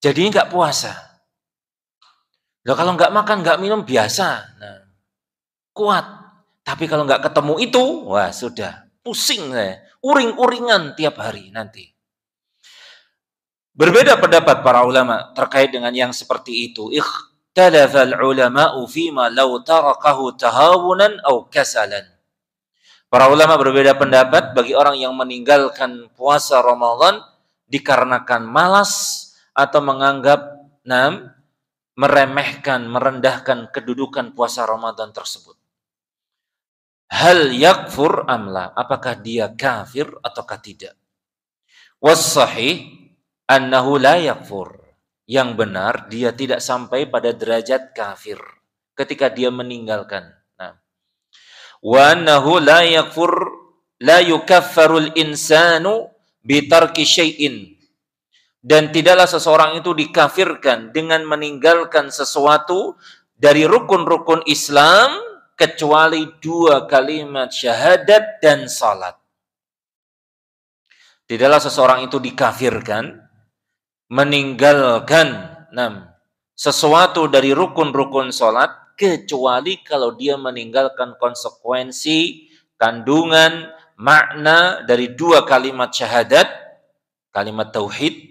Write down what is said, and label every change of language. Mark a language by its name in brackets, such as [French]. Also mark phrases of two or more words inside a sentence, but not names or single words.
[Indonesian] Jadi nggak puasa. Lah kalau nggak makan, nggak minum biasa. Nah, kuat. Tapi kalau nggak ketemu itu, wah sudah pusing saya. Uring-uringan tiap hari nanti. Berbeda pendapat para ulama terkait dengan yang seperti itu. [Arabic] اختلف العلماء فيما لو تركه تهاونا أو كسلا. [Indonesian] Para ulama berbeda pendapat bagi orang yang meninggalkan puasa Ramadan dikarenakan malas atau menganggap meremehkan, merendahkan kedudukan puasa Ramadan tersebut. [Arabic] هل يكفر أم لا, [Indonesian] apakah dia kafir ataukah tidak? [Arabic] والصحيح أنه لا يكفر. [Indonesian] Yang benar dia tidak sampai pada derajat kafir ketika dia meninggalkan. Nah, [Arabic] وأنه لا يكفر لا يكفر الإنسان بترك شيء. [Indonesian] Dan tidaklah seseorang itu dikafirkan dengan meninggalkan sesuatu dari rukun-rukun Islam kecuali 2 kalimat syahadat dan salat. Tidaklah seseorang itu dikafirkan meninggalkan sesuatu dari rukun-rukun salat kecuali kalau dia meninggalkan konsekuensi, kandungan, makna dari 2 kalimat syahadat, kalimat tauhid.